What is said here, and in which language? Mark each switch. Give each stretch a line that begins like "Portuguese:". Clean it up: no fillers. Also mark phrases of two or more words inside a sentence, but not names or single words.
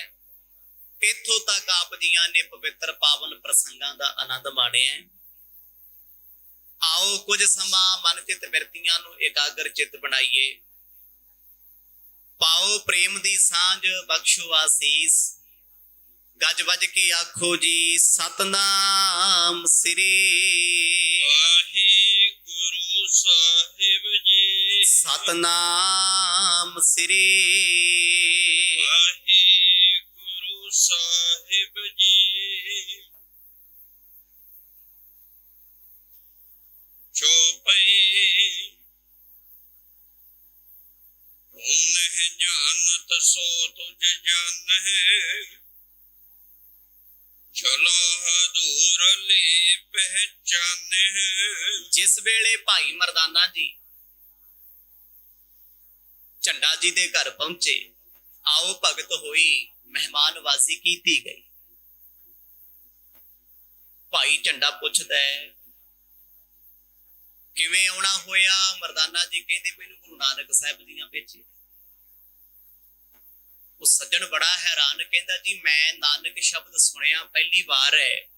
Punjabi: ਇੱਥੋਂ ਤੱਕ ਆਪ ਜੀਆਂ ਨੇ ਪਵਿੱਤਰ ਪਾਵਨ ਪ੍ਰਸੰਗਾਂ ਦਾ ਆਨੰਦ ਮਾਣਿਆ। ਆਓ ਕੁਛ ਸਮਾ ਮਨ ਚਿੱਤ ਬਿਰਤੀਆਂ ਨੂੰ ਇਕਾਗਰ ਚਿੱਤ ਬਣਾਈਏ। ਪਾਓ ਪ੍ਰੇਮ ਦੀ ਸਾਂਝ, ਬਖ਼ਸ਼ੋ ਅਸੀਸ। ਗੱਜ ਬੱਜ ਕੇ ਆਖੋ ਜੀ ਸਤਿਨਾਮ ਸ੍ਰੀ ਵਾਹਿਗੁਰੂ ਸਾਹਿਬ ਜੀ। ਸਤਿਨਾਮ ਸ੍ਰੀ ਵਾਹਿਗੁਰੂ ਸਾਹਿਬ ਜੀ। ਚੌਪਈ ਤੁਮ ਜਾਨਤ ਸੋ ਤੁਝ ਜਾਨ ਹੈ, ਚਲੋ ਦੂਰ ਲੇ ਪਹਿਚਾਨ ਹੈ। ਜਿਸ ਵੇਲੇ ਭਾਈ ਮਰਦਾਨਾ ਜੀ ਝੰਡਾ ਜੀ ਦੇ ਘਰ ਪਹੁੰਚੇ, ਆਓ ਭਗਤ ਹੋਈ, ਮਹਿਮਾਨਵਾਜ਼ੀ ਕੀਤੀ ਗਈ। ਭਾਈ ਝੰਡਾ ਪੁੱਛਦਾ ਹੈ ਕਿਵੇਂ ਆਉਣਾ ਹੋਇਆ? ਮਰਦਾਨਾ ਜੀ ਕਹਿੰਦੇ ਮੈਨੂੰ ਗੁਰੂ ਨਾਨਕ ਸਾਹਬ ਜੀ ਭੇਜੇ। ਉਸ ਸੱਜਣ ਬੜਾ ਹੈਰਾਨ, ਕਹਿੰਦਾ ਜੀ ਮੈਂ ਨਾਨਕ ਸ਼ਬਦ ਸੁਣਿਆ ਪਹਿਲੀ ਬਾਰ ਹੈ।